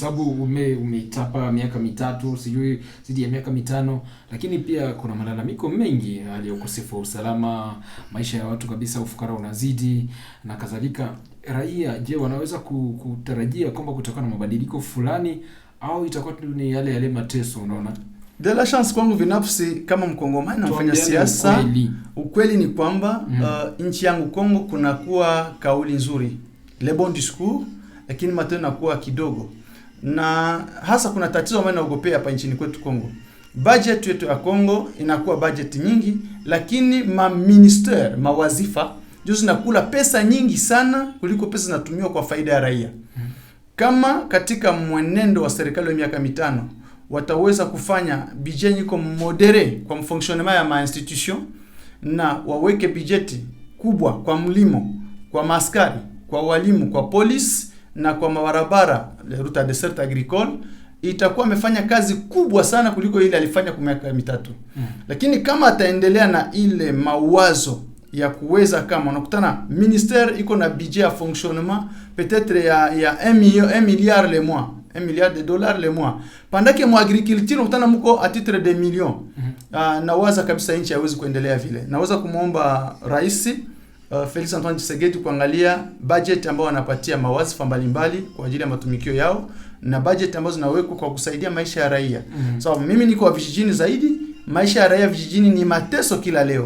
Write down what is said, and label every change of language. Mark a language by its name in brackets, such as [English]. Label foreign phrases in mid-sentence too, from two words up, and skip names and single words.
[Swahili] Sababu umeitapa miaka mitatu, sijui zidi ya miaka 5, lakini pia kuna malalamiko mengi, hali ya ukosefu wa usalama, maisha ya watu kabisa, ufukara unazidi na kadhalika. Raia, je, wanaweza kutarajia kwamba kutakuwa na mabadiliko fulani au itakuwa ni yale mateso? Unaona, [French] de la chance [Swahili] kwangu binafsi kama mkongomani nafanya siasa, ukweli ni kwamba nchi yangu Kongo kuna kuwa kauli nzuri, [French] le bon discours, [Swahili] lakini matendo yanakuwa kidogo, na hasa kuna tatizo ambalo naogopea hapa nchini kwetu Kongo. Budget yetu ya Kongo inakuwa budget nyingi, lakini mawazifa ndio zinakula pesa nyingi sana kuliko pesa zinatumiwa kwa faida ya raia. Kama katika mwenendo wa serikali wa miaka 5 wataweza kufanya budget iko modere kwa fonctionnement ya ma institution, na waweke budget kubwa kwa mlimo, kwa maskari, kwa walimu, kwa polisi na kwa mabarabara, [French] le route de dessert agricole, [Swahili] itakuwa amefanya kazi kubwa sana kuliko ile alifanya kwa miaka 3. Lakini kama ataendelea na ile mawazo ya kuweza, kama unakutana ministère iko na budget ya fonctionnement peut-être ya 1 [French] milliard le mois, [Swahili] $1 [French] milliard le mois, pendant que [Swahili] mu agriculture unakutana mko [French] à titre de millions. [Swahili] Nawaza kabisa nchi haiwezi kuendelea vile. Naweza kumuomba rais Felix Antoine Tshisekedi kuangalia budget ambao wanapatia mawazifa mbalimbali kwa ajili ya matumikio yao, na budget ambazo zinawekwa kwa kusaidia maisha ya raia. So mimi niko wa vijijini zaidi, maisha ya raia vijijini ni mateso kila leo.